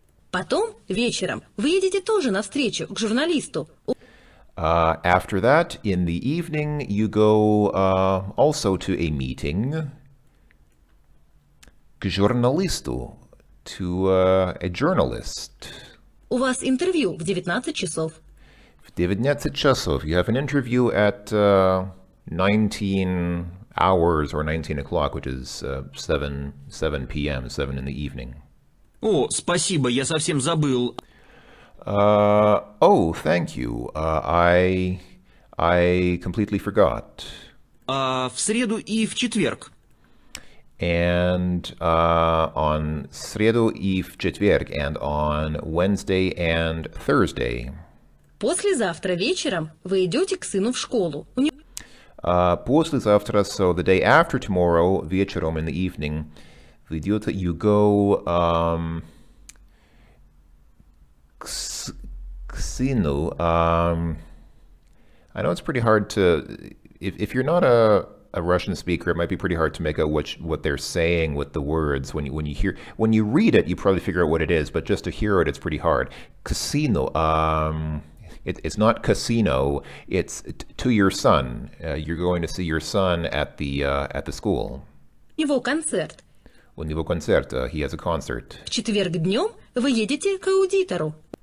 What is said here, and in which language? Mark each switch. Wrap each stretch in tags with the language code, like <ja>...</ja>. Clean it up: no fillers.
<ru>Потом, вечером, вы едете тоже навстречу к журналисту.</ru> <en>After that, in the evening, you go also to a meeting,</en> <ru>к журналисту,</ru> <en>to a journalist.</en> <ru>У вас интервью в 19 часов. В 19 часов.</ru> <en>You have an interview at 19 hours or 19 o'clock, which is 7 p.m., 7 in the evening.</en> <ru>О, спасибо, я совсем забыл.</ru> <en>Oh, thank you. I completely forgot.</en> <ru>А в среду и в четверг?</ru> <en>and on</en> <ru>среду и в четверг,</ru> <en>and on Wednesday and Thursday.</en> <ru>Послезавтра вечером вы идете к сыну в школу. Послезавтра,</ru> <en>so the day after tomorrow,</en> <ru>вечером</ru> <en>in the evening,</en> <ru>вы идете,</ru> <en>you go</en> <ru>к сыну.</ru> <en>I know it's pretty hard to, if you're not a Russian speaker, it might be pretty hard to make out what they're saying with the words. When you read it, you probably figure out what it is, but just to hear it, it's pretty hard. Casino. It's not casino. It's to your son. You're going to see your son at the school.</en> <ru>У него концерт. У него концерт.</ru> <en>He has a concert.</en> <ru>В четверг днем вы едете к аудитору.</ru>